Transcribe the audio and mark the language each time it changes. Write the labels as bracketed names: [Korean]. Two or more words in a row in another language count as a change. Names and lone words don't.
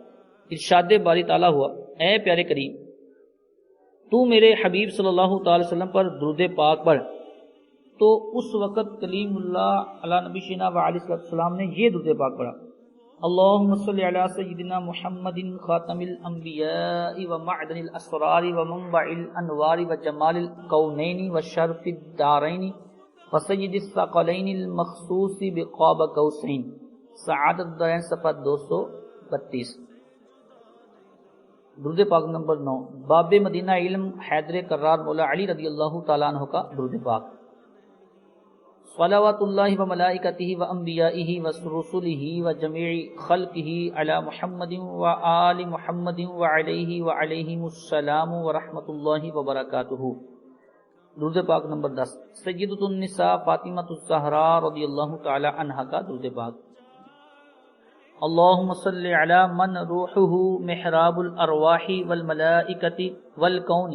[Urdu] ارشاد باری تعالیٰ ہوا، اے پیارے کریم تو میرے حبیب [Arabic] صلی اللہ تعالی وسلم [Urdu] پر درود پاک پڑھ. تو اس وقت کلیم اللہ علی نبی شینا و علیہ السلام نے یہ درود پاک پڑھا، [Arabic] اللہم صلی علی سیدنا محمد خاتم الانبیاء و معدن الاسرار و منبع الانوار و جمال الکونین و شرف الدارین و سید الثقلین المخصوص بقاب قوسین. [Urdu] سعادت الدارین صفحہ 232. درود پاک نمبر 9. باب مدینہ علم حیدر کرار مولا علی [Arabic] رضی اللہ تعالیٰ عنہ [Urdu] کا درود پاک. [Arabic] صلوات اللہ و ملائکتہ و انبیائہ و رسولہ و جمیع خلقہ علی محمد و آل محمد و علیہ و علیہم السلام و رحمت اللہ وبرکاتہ. [Urdu] درود پاک نمبر 10. سیدۃ النساء فاطمۃ الزہراء [Arabic] رضی اللہ تعالی عنہا [Urdu] کا درود پاک. [Arabic] اللہم صلی علی من روحہ محراب الارواح والملائکۃ والکون.